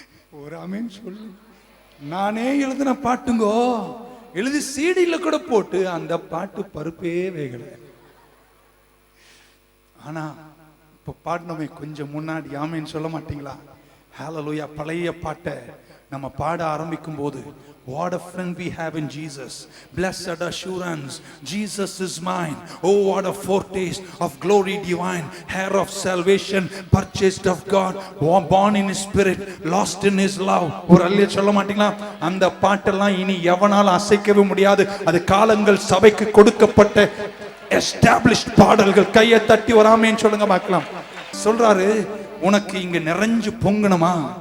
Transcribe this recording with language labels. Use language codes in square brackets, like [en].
[ta] ஒரு ஆமென் சொல்லு. நானே எழுதின பாட்டுங்கோ, எழுதி சீடியில கூட போட்டு அந்த பாட்டு பருப்பே வேகல. ஆனா இப்ப பாடினோமே கொஞ்சம் முன்னாடி, ஆமென் சொல்ல மாட்டீங்களா? ஹalleluya. பழைய பாட்டை நம்ம பாட ஆரம்பிக்கும் போது, [en] what a friend we have in Jesus, blessed assurance, Jesus is mine, oh what a foretaste of glory divine, heir of salvation, purchased of God, born in his spirit, lost in his love. [ta] ஒரு அல்லேலூயா சொல்ல மாட்டீங்களா? அந்த பாட்டெல்லாம் இனி எவனால அசைக்கவே முடியாது. அது காலங்கள் சபைக்கு கொடுக்கப்பட்ட established பாடல்கள். கையை தட்டி ஒரு ஆமென் சொல்லுங்க பார்க்கலாம். சொல்றாரு, உனக்கு இங்க நிறைஞ்சு பொங்கணுமா?